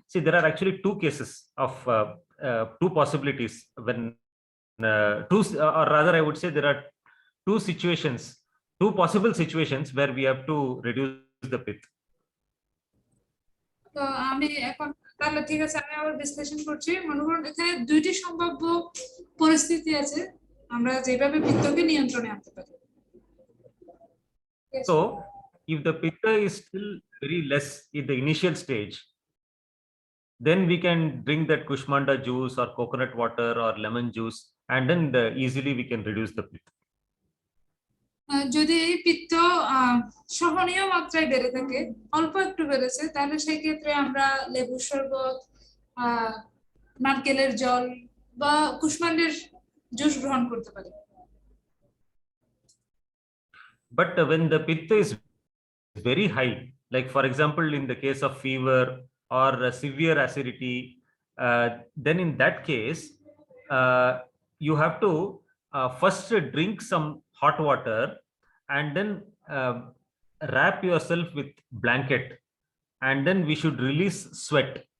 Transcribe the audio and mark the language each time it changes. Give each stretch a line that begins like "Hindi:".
English: See, there are actually two cases of two possibilities when or rather I would say there are two situations, two possible situations where we have to reduce the pith.
Bangla: তো আমি এখন তাহলে ঠিক আছে, আমি আবার বিশ্লেষণ করছি। মনে করুন এখানে দুইটি সম্ভাব্য পরিস্থিতি আছে আমরা যেভাবে পিত্তকে নিয়ন্ত্রণে আনতে পারি।
English: So if the pitta is still very less in the initial stage, then we can drink that Kushmanda juice or coconut water or lemon juice, and then easily we can reduce the pith.
Bangla: যদি এই পিত্ত সহনীয় মাত্রায় বেড়ে থাকে, অল্প একটু বেড়েছে, তাহলে সেই ক্ষেত্রে আমরা লেবুর শরবত, নারকেলের জল বা কুষ্মান্ডের জুস গ্রহণ করতে পারি।
English: But when the pitta is very high, like for example in the case of fever or severe acidity, then in that case you have to first drink some hot water and then wrap yourself with blanket, and then we should release sweat.